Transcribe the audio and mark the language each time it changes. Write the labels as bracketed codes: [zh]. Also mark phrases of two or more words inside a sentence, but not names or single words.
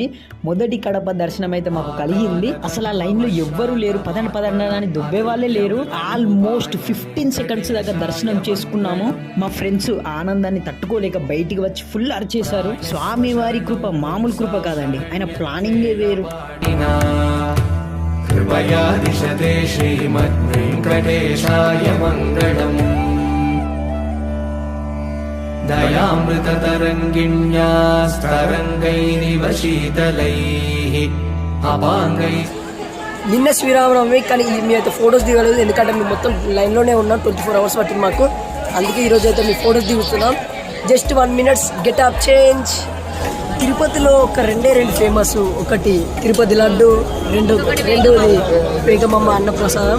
[te] మొదటి కడప దర్శనం అయితే మాకు కలిగింది. అసలు ఆ లైన్లో ఎవ్వరూ లేరు, పదండి అని దుబ్బే వాళ్ళే లేరు. [en] almost 15 seconds [te] దాకా దర్శనం చేసుకున్నాము. మా ఫ్రెండ్స్ ఆనందాన్ని తట్టుకోలేక బయటికి వచ్చి ఫుల్ అరిచేశారు. స్వామి వారి కృప మామూలు కృప కాదండి, ఆయన ప్లానింగే వేరు. [sa] कृपया दिशते श्रीमद्वेङ्कटेशाय मङ्गलम् दयामृततरङ्गिण्यास्तरङ्गैरिव शीतलैः अपाङ्गैः. [te] నిన్న శ్రీరామనవమి, కానీ మీ అయితే ఫొటోస్ దిగలేదు ఎందుకంటే మేము మొత్తం లైన్లోనే ఉన్నాం. 24 hours పట్టింది మాకు, అందుకే ఈరోజు అయితే మీ ఫొటోస్ దిగుతున్నాం. [en] just 1 minute get up change. [te] తిరుపతిలో ఒక రెండే ఫేమస్, ఒకటి తిరుపతి లడ్డు, రెండోది పేగమమ్మ అన్నప్రసాదం.